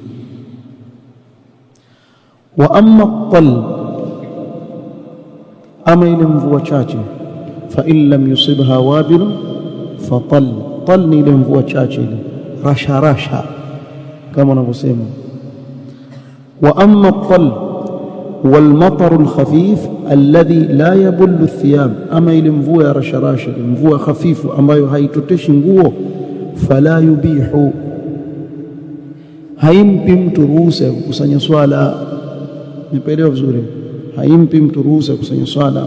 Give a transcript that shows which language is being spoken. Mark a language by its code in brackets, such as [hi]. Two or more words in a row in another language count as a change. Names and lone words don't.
[ar] وأما الطل, [sw] ama ile mvua chache, [ar] فإن لم يصبها وابل فطل [sw] ni ile mvua chache ile rasha rasha kama wanavyosema. [ar] وأما الطل والمطر الخفيف الذي لا يبل الثياب, [sw] ama ile mvua ya rasha rasha, mvua hafifu ambayo haitoteshi nguo, [ar] فلا يبيحه, [sw] haimpi mtu ruhusa ya kukusanya swala. Nipeelewa vizuri, haimpi mtu ruhusa ya kukusanya swala.